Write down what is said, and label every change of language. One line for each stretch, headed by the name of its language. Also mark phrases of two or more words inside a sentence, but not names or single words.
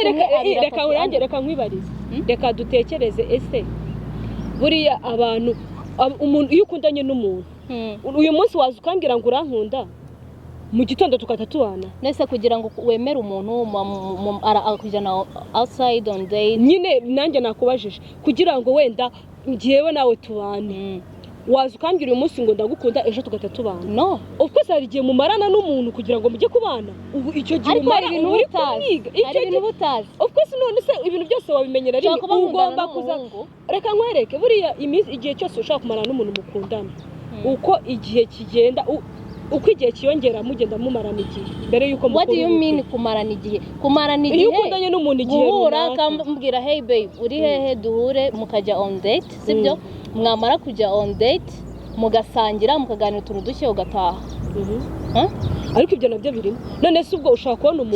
Kinyarwanda: Reka nkwibarize, reka dutekereze, ese buriya abantu umuntu iyo ukundanye n'umuntu uyu munsi waza ukambwira ngo urankunda mu gitondo tukatatuana nese kugira ngo wemere umuntu akujyana
English: outside on date
Kinyarwanda: nyine nanjye nakubajije kugira ngo wenda ngiyewe nawe tubane waza ukambwira uyu munsi ngo ndagukunda ejo tugatatubana no of course hari igihe mumarana n'umuntu kugira ngo mujye kubana ubu icyo gihe umara ibintu utazi icyo gihe utazi
English: of course
Kinyarwanda: none se ibintu byose wabimenyera rimwe ugomba kuza reka nkwereke buriya igihe cyose ushaka kumarana n'umuntu mukundana uko igihe kigenda uko igihe kiyongera mugenda mumarana igihe mbere yuko
English: what do you mean
Kinyarwanda: kumarana igihe iyo ukundanye n'umuntu igihe guhura akambwira
English: hey babe
Kinyarwanda: uri hehe duhure mukajya
English: on date
Kinyarwanda: sibyo mwamara kujya
English: on date
Kinyarwanda: mugasangira mukaganira utuntu dushye ugataha ariko ibyo nabyo birimo none se ubwo ushaka kubona umuntu